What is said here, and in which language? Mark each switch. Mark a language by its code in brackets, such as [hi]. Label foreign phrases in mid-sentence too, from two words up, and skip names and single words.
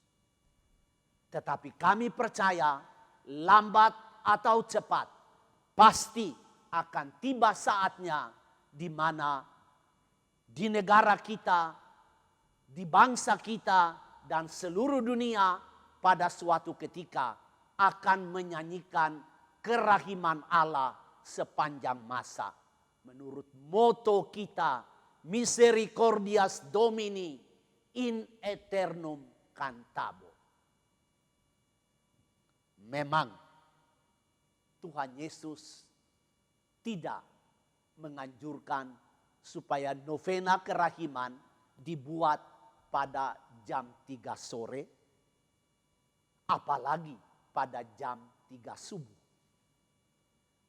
[id] Tetapi kami percaya lambat atau cepat pasti akan tiba saatnya di mana di negara kita, di bangsa kita dan seluruh dunia pada suatu ketika akan menyanyikan kerahiman Allah sepanjang masa. Menurut moto kita, [la] Misericordias Domini in aeternum cantabo. [id] Memang Tuhan Yesus tidak menganjurkan supaya novena kerahiman dibuat pada jam 3 sore, apalagi pada jam 3 subuh.